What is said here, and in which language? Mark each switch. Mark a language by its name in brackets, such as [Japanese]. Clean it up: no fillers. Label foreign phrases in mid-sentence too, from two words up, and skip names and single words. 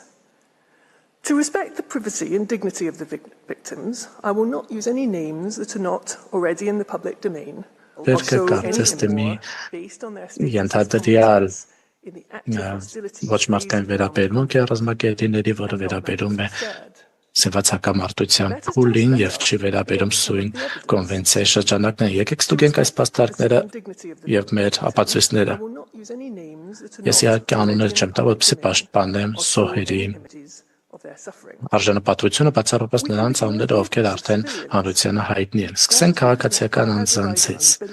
[English] To respect the privacy and dignity of the victims, I will not use any names that are not already in the public domain or show any more based on their status in the active hostilities. [Armenian] Սեվացակամարտության փուլին եւ չի վերաբերում սույն կոնվենցիայի շրջանակները։ Եկեք ստուգենք այս փաստարկները եւ մեր ապացույցները։ Ես իհարկե անուններ չեմ տա, որպեսզի պաշտպանեմ զոհերի արժանապատվությունը բացառապես նրանց անունները, ովքեր արդեն հանրությանը հայտնի են։ Սկսենք քաղաքացիական անձանցից։